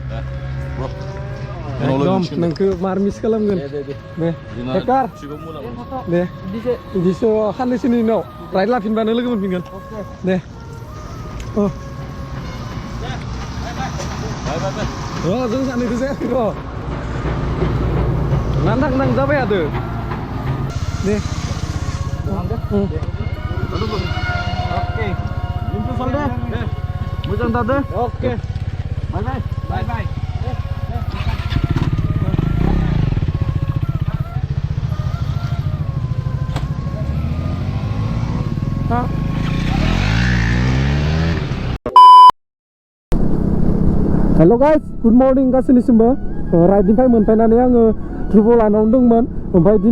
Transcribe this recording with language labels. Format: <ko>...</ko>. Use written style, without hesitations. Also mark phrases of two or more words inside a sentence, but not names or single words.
<brx>एकदम नोंखौ मार मिस खालामगोन दे हेकार दे बिदिसो साननैसोनि उनाव राइड लाफिनबानो लोगो मोनफिनगोन दे जों सानैखौ जायाखै र' नां जाबाय आदो दे Oke, jumpa solda. Mojan tade. Oke. Bye.</brx> <en>hello guys good morning</en> <brx>गासैनिसिमबो राइडनिफ्राय मोनफैनानै आङो ध्रुब लानाव दंमोन ओमफ्राय दिनै</brx>